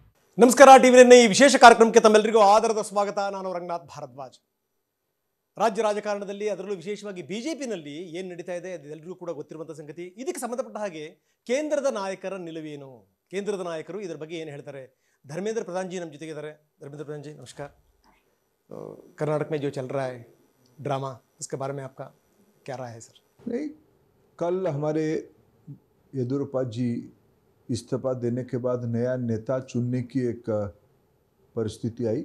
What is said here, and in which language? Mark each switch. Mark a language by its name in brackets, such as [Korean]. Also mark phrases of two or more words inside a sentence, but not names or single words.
[Kannada] ನಮಸ್ಕಾರ ಟಿವಿ ಈ ವಿಶೇಷ ಕಾರ್ಯಕ್ರಮಕ್ಕೆ ತಮ್ಮೆಲ್ಲರಿಗೂ ಆದರದ ಸ್ವಾಗತ. ನಾನು ರಂಗನಾಥ್ ಭಾರದ್ವಾಜ್. ರಾಜ್ಯ ರಾಜಕಾರಣದಲ್ಲಿ ಅದರಲ್ಲೂ ವಿಶೇಷವಾಗಿ ಬಿಜೆಪಿನಲ್ಲಿ ಏನು ನಡೀತಾ ಇದೆ ಅದೆಲ್ಲರಿಗೂ ಕೂಡ ಗೊತ್ತಿರುವಂಥ ಸಂಗತಿ. ಇದಕ್ಕೆ ಸಂಬಂಧಪಟ್ಟ ಹಾಗೆ ಕೇಂದ್ರದ ನಾಯಕರ ನಿಲುವೇನು, ಕೇಂದ್ರದ ನಾಯಕರು ಇದರ ಬಗ್ಗೆ ಏನು ಹೇಳ್ತಾರೆ? धर्मेंद्र प्रधान जी ನಮ್ಮ ಜೊತೆಗೆ ಇದ್ದಾರೆ. [Hindi] धर्मेंद्र प्रधान जी नमस्कार. कर्नाटक में जो चल रहा है ड्रामा, इसके बारे में आपका क्या राय है सर? नहीं, कल हमारे येदियुरप्पा जी इस्तीफा देने के बाद नया नेता चुनने की एक परिस्थिति आई.